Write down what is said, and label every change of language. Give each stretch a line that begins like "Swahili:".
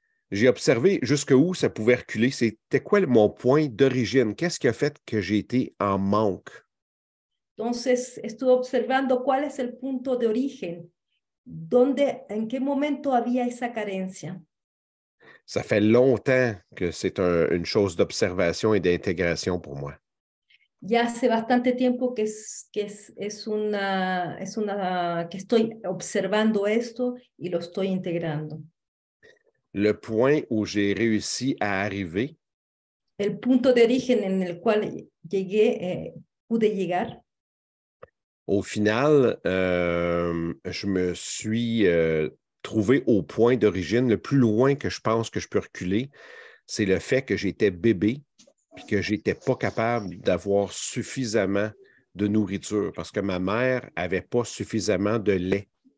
French: J'ai observé jusqu'où ça pouvait reculer. C'était quoi mon point d'origine? Qu'est-ce qui a fait que j'ai été en manque?
Spanish: Entonces, estuve observando cuál es el punto de origen, en qué momento había esa carencia.
French: Ça fait longtemps que c'est une chose d'observation et d'intégration pour moi.
Spanish: Ya hace bastante tiempo que estoy observando esto y lo estoy integrando.
French: Le point où j'ai réussi à arriver,
Spanish: El punto de origen en el cual pude llegar,
French: au final, je me suis trouvé au point d'origine. Le plus loin que je pense que je peux reculer, c'est le fait que j'étais bébé et que je n'étais pas capable d'avoir suffisamment de nourriture parce que ma mère n'avait pas suffisamment de lait.